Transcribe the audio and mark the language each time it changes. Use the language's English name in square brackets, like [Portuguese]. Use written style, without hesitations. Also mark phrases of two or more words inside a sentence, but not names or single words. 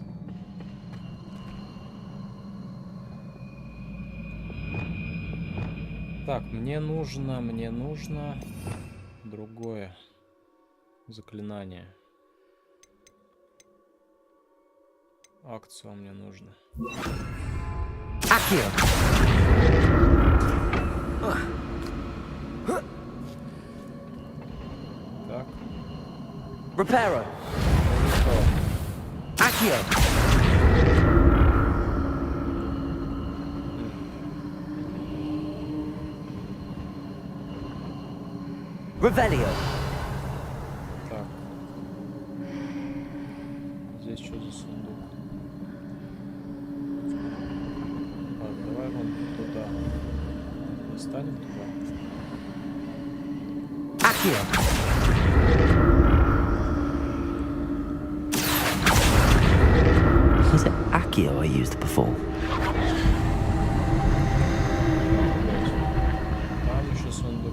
[Russian] Так, мне нужно другое заклинание. Акцию мне нужно. Так. Reparo. Accio. Revelio. Так. Здесь что за сундук? Ладно, давай вон туда. Достанем туда. Accio. [English] Was it Accio I used before? [Russian] Там еще сундук.